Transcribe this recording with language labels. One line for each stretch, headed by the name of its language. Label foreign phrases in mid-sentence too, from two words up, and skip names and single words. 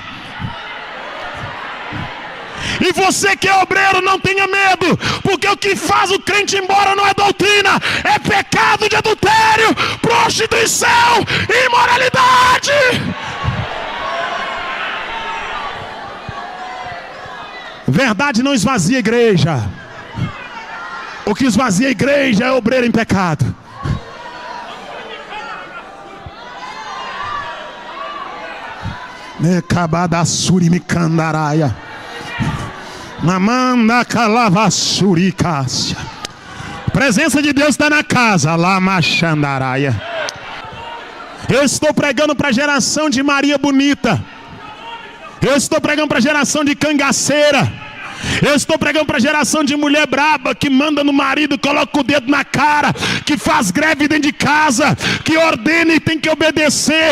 Portuguese: E você que é obreiro, não tenha medo, porque o que faz o crente ir embora não é doutrina, é pecado de adultério, prostituição e imoralidade. Verdade não esvazia a igreja. O que esvazia a igreja é obreiro em pecado. Necabadassuri micandaraia. Namanda calavasuricácia. Presença de Deus está na casa. Lamachandaraia. Eu estou pregando para a geração de Maria Bonita. Eu estou pregando para a geração de cangaceira. Eu estou pregando para a geração de mulher braba, que manda no marido, coloca o dedo na cara, que faz greve dentro de casa, que ordena e tem que obedecer.